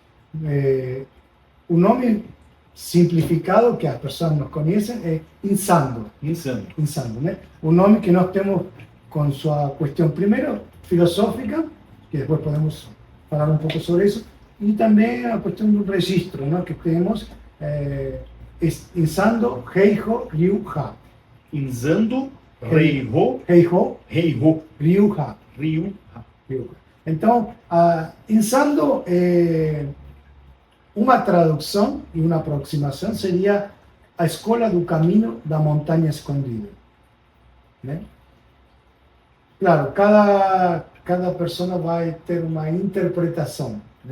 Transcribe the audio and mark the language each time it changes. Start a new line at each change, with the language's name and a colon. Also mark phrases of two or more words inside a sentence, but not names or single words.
Portuguese: O nome simplificado que as pessoas nos conhecem é Insando. Insano. Insando, né? O nome que nós temos com sua questão, primeiro, filosófica, que depois podemos falar um pouco sobre isso, e também a questão do registro, né? Que temos Insando Heiho Ryu-ha. Insando Reiho Heiho Reiho Ryu-ha. Ryu-ha. Então, Insando, uma tradução e uma aproximação seria a escola do caminho da montanha escondida, né? Claro, cada pessoa vai ter uma interpretação, né?